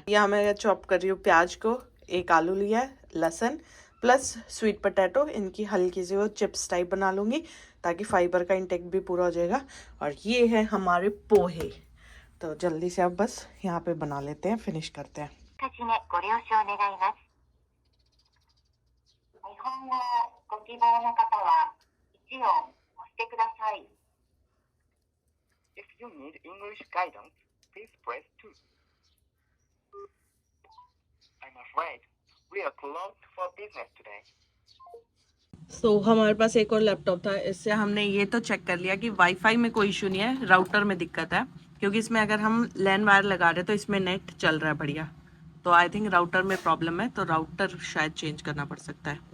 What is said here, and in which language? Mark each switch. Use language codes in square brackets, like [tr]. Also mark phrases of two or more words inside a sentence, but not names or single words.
[hi] यहाँ मैं चॉप कर रही हूँ प्याज को, एक आलू लिया है, लहसुन प्लस [en] sweet potato, [hi] इनकी हल्की सी वो [en] chips type [hi] बना लूँगी ताकि फाइबर का इंटेक भी पूरा हो जाएगा। और ये है हमारे पोहे। तो जल्दी से अब बस यहाँ पे बना लेते हैं, फिनिश करते हैं। [ja] 日本語をご希望の方は1を押してください。 [en] If you need English guidance, please press 2. I'm afraid we are closed for business today. [hi] हमारे पास एक और लैपटॉप था, इससे हमने ये तो चेक कर लिया कि वाईफाई में कोई इशू नहीं है, राउटर में दिक्कत है। क्योंकि इसमें अगर हम [en] LAN wire [hi] लगा रहे तो इसमें नेट चल रहा है बढ़िया। तो [en] I think [hi] राउटर में प्रॉब्लम है, तो राउटर शायद चेंज करना पड़ सकता है।